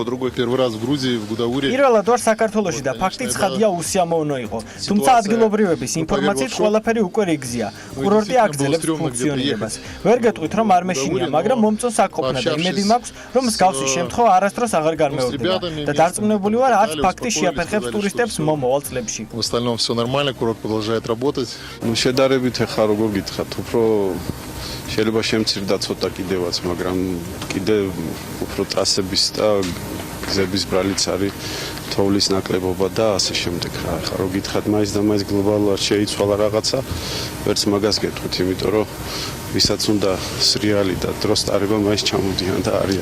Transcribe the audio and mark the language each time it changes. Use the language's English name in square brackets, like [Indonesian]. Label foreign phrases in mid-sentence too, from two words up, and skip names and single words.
[Georgian] პირველად ვარ საქართველოში და ფაქტი ცხადია უსიამოვნო იყო, თუმცა ადგილობრივების ინფორმაციით ყველაფერი უკვე რიგზია. კურორტი აგრძელებს ფუნქციონირებას. ვერ გეტყვით რომ არ მეშინია, მაგრამ მომწონს აქ ყოფნა და იმედი მაქვს რომ მსგავსი შემთხვევა არასდროს აღარ განმეორდება და დარწმუნებული ვარ არც ფაქტი შეაფერხებს ტურისტებს მომავალ წლებში. [Russian] В остальном все нормально, курорт продолжает работать. [Georgian] შედარებით ახლა როგორ გითხრათ, უფრო შეიძლება შემცირდა ცოტა კიდევაც, მაგრამ კიდე უფრო ტრასების და გზების ბრალიც არის თოვლის ნაკლებობა და ასე შემდეგ რა. ახლა რო გითხრათ მაინც და მაინც გლობალურად შეიცვალა რაღაცა, ვერც მაგას გეტყვით, იმიტომ რომ ვისაც უნდა სრიალი და დროს ტარება მაინც ჩამოდიან და არიან.